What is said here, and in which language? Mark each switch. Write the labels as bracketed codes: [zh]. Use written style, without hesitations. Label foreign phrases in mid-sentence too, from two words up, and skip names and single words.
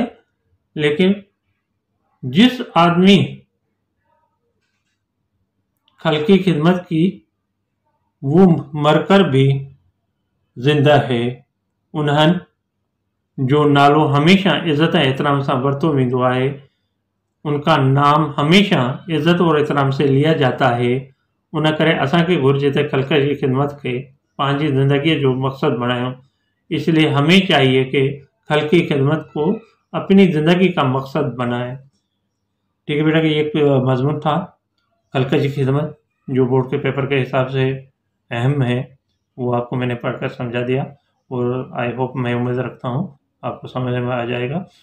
[hi] लेकिन जिस आदमी खल्क़ की खिदमत की वो मरकर भी जिंदा है। [sd] उन्हनि जो नालो हमेशा इज़्ज़त ऐं एहतराम सां वरितो वेंदो आहे। [hi] उनका नाम हमेशा इज़्ज़त और एहतराम से लिया जाता है। [sd] उन करे असांखे घुर्जे त ख़ल्क़ जी खिदमत खे पंहिंजी ज़िंदगीअ जो मक़सद बनायूं। [hi] इसलिए हमें चाहिए कि खल्क़ की खिदमत को अपनी ज़िंदगी का मकसद बनाए। ठीक है बेटा, कि एक मजमून था खल्क़ की खिदमत जो बोर्ड के पेपर के हिसाब से अहम है, वो आपको मैंने पढ़कर समझा दिया और [en] I hope, [hi] मैं उम्मीद रखता हूँ आपको समझ में आ जाएगा।